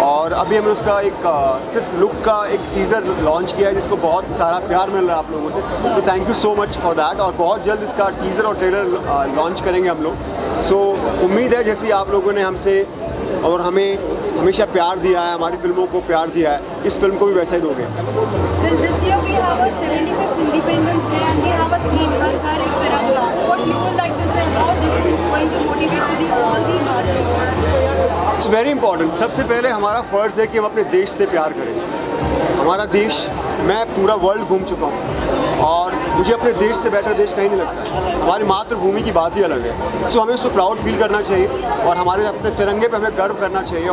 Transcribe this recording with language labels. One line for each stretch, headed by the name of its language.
Hindi: और अभी हमने उसका एक सिर्फ लुक का एक टीज़र लॉन्च किया है, जिसको बहुत सारा प्यार मिल रहा है आप लोगों से।
English: So thank you so much for that.
Hindi: और बहुत जल्द इसका टीज़र और ट्रेलर लॉन्च करेंगे हम लोग। सो उम्मीद है जैसे आप लोगों ने हमसे और हमें हमेशा प्यार दिया है, हमारी फिल्मों को प्यार दिया है, इस फिल्म को भी वैसा ही दोगे।
English: Well, this year we have a 75th Independence Day and we have a theme, Har Ek Tiranga. What you would like to say, how this is going to motivate to all the masses? It's very important.
Hindi: सबसे पहले हमारा फ़र्ज़ है कि हम अपने देश से प्यार करें। हमारा देश, मैं पूरा वर्ल्ड घूम चुका हूँ और मुझे अपने देश से बेटर देश कहीं नहीं लगता है। हमारी मातृभूमि की बात ही अलग है। सो हमें उस पर प्राउड फील करना चाहिए और हमारे अपने तिरंगे पे हमें गर्व करना चाहिए।